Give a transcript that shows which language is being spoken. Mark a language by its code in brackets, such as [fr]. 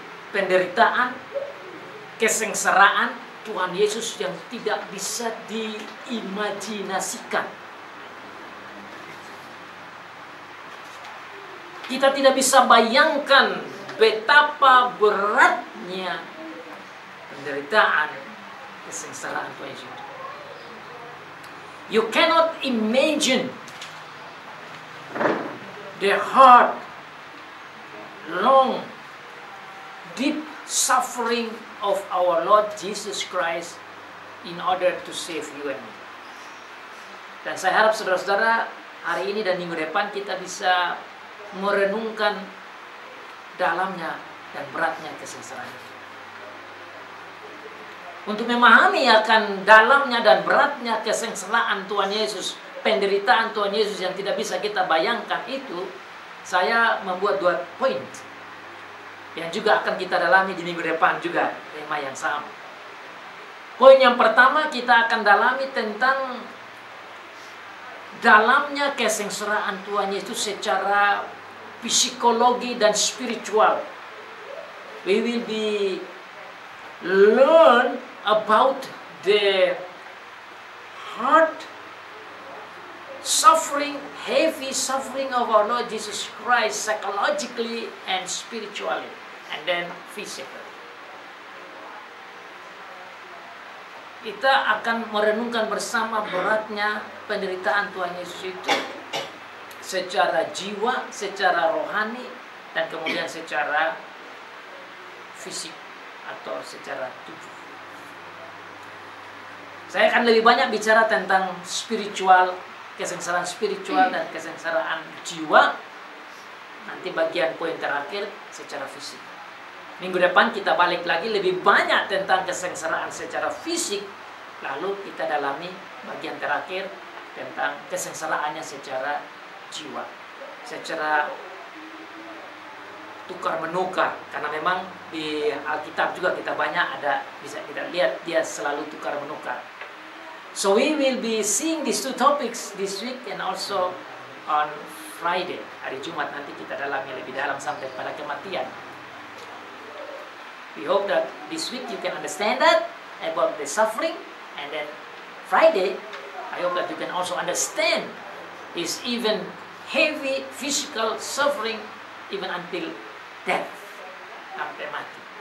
[id] Penderitaan, kesengsaraan Tuhan Yesus yang tidak bisa diimajinasikan. Kita tidak bisa bayangkan betapa beratnya penderitaan, kesengsaraan Tuhan Yesus. [en] You cannot imagine the hard, long, deep suffering of our Lord Jesus Christ in order to save you and me. [id] Dan saya harap saudara-saudara hari ini dan minggu depan kita bisa merenungkan dalamnya dan beratnya kesengsaraan. Untuk memahami akan dalamnya dan beratnya kesengsaraan Tuhan Yesus, penderitaan Tuhan Yesus yang tidak bisa kita bayangkan itu, saya membuat 2 poin yang juga akan kita dalami di minggu depan juga, tema yang sama. Poin yang pertama, kita akan dalami tentang dalamnya kesengsaraan Tuhan Yesus secara psikologi dan spiritual. [en] We will be learn about the hard suffering, heavy suffering of our Lord Jesus Christ psychologically and spiritually, and then physically. [id] Kita akan merenungkan bersama beratnya penderitaan Tuhan Yesus itu secara jiwa, secara rohani, dan kemudian secara fisik atau secara tubuh. Saya akan lebih banyak bicara tentang spiritual, kesengsaraan spiritual dan kesengsaraan jiwa. Nanti bagian poin terakhir secara fisik. Minggu depan kita balik lagi lebih banyak tentang kesengsaraan secara fisik. Lalu kita dalami bagian terakhir tentang kesengsaraannya secara jiwa, secara tukar menukar. Karena memang di Alkitab juga kita banyak ada, bisa kita lihat dia selalu tukar menukar. [en] So we will be seeing these 2 topics this week and also on Friday. [id] Hari Jumat nanti kita dalami lebih dalam sampai pada kematian. [en] We hope that this week you can understand that about the suffering, and then Friday I hope that you can also understand his even heavy physical suffering even until death, [id] sampai mati.